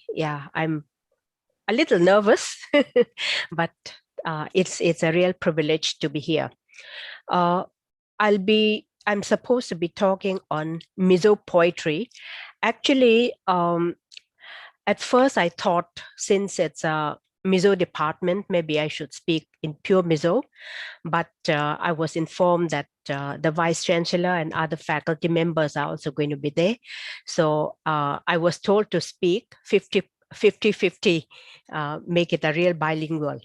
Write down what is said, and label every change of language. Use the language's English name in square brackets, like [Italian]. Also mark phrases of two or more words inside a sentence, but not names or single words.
[English] Yeah, I'm a little nervous, but it's a real privilege to be here. I'm supposed to be talking on Mizo poetry. Actually, at first I thought since it's a Mizo department, maybe I should speak in pure Mizo, but I was informed that the Vice Chancellor and other faculty members are also going to be there. So I was told to speak 50-50, make it a real bilingual.